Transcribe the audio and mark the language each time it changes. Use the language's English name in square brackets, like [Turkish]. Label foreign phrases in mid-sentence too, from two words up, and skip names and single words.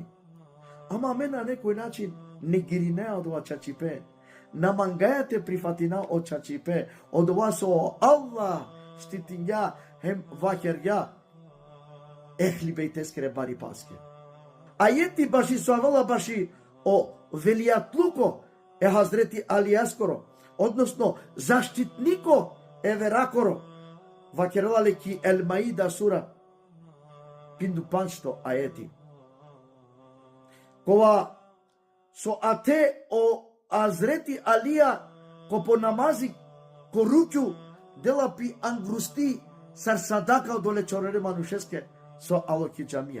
[Romany] Ama men na nekoj način ne girinea od ova čačipe. Namangajate prifatina od čačipe, od vas o Allah štitinja hem vakerja ehli bejteskere bari paske. Ajeti baši suavala baši o velijatluko e Hazreti Alijaskoro, odnosno zaštitniko e verakoro, vakerala ki El Maida sura pindu panšto ajeti. Kova so ate o Hazreti Alija ko po namazi ko ruću dela pi angrusti sar sadaka dole čorere manušeske so aloki džamija.